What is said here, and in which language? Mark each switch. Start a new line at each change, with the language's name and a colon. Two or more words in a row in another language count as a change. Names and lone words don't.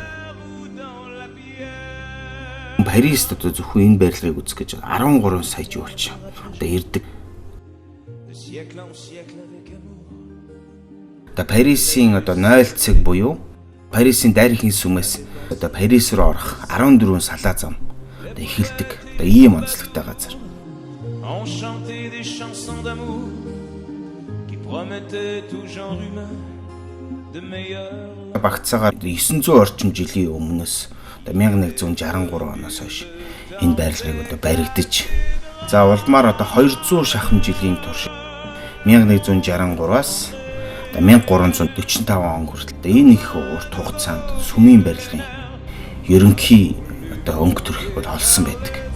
Mongolian: Парист одоо зөвхөн энэ барилгыг үзэх гэж 13 сая жуулч одоо ирдэг. Одоо Парисын одоо 0 цаг буюу Парисын дайрхийн сүмээс одоо Парис руу орох 14 салаа зам одоо эхэлдэг. Одоо ийм онцлогтой газар.
French: Enchanté des chansons d'amour qui promettaient tout genre humain de meilleurs.
Mongolian: Багцаагаар 900 орчим жилийн өмнөөс одоо 1163 оноос хойш энэ барилгыг одоо баригдаж за улмаар одоо 200 шахам жилийн турш 1163-аас одоо 1345 он хүртэл энэ их урт хугацаанд сүмийн барилгын ерөнхий одоо өнгө төрхийг бол олсон байдаг.